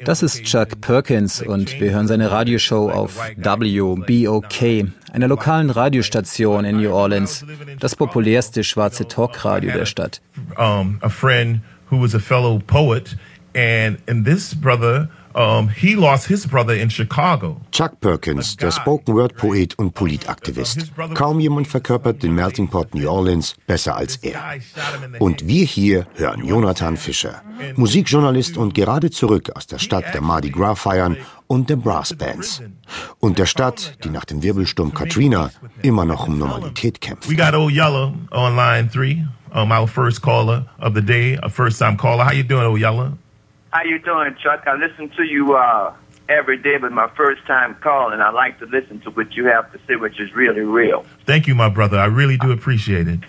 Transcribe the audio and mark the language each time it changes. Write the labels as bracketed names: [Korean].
[German] Das ist Chuck Perkins und wir hören seine Radioshow auf WBOK, einer lokalen Radiostation in New Orleans, das populärste schwarze Talkradio der Stadt. [English] A friend who was a fellow poet and this brother, he lost his brother in Chicago. [German] Chuck Perkins, der Spoken Word Poet und Politaktivist. Kaum jemand verkörpert den Melting Pot New Orleans besser als er. Und wir hier hören Jonathan Fischer, Musikjournalist und gerade zurück aus der Stadt der Mardi Gras Feiern und der Brass Bands. Und der Stadt, die nach dem Wirbelsturm Katrina immer noch um Normalität kämpft. [English] We got Old Yeller on line 3, our first caller of the day, a first time caller. How you doing, Old Yeller? How you doing, Chuck? I listen to you every day, but my first time calling, I like to listen to what you have to say, which is really real. Thank you, my brother. I really do appreciate it.